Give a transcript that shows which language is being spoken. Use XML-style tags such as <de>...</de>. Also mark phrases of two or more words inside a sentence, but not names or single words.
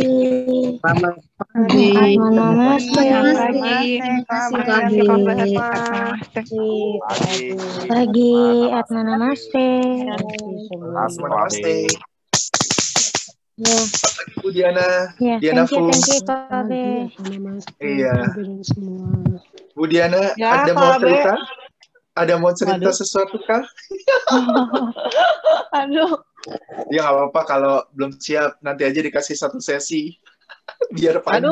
<id>Selamat pagi. Atmanamaste. Terima kasih Pagi. Pagi. Atmanamaste. Atmanamaste. Ya, Bu Diana. ya. Diana</id> <en>Thank you,</en> <id>Fu. Kabe. Iya. Bu Diana, Ya, ada mau Kak Abe. cerita? Ada mau cerita Waduh. sesuatu kah? Aduh. Ya nggak apa-apa kalau belum siap. Nanti aja dikasih satu sesi. Biar panjang.</id>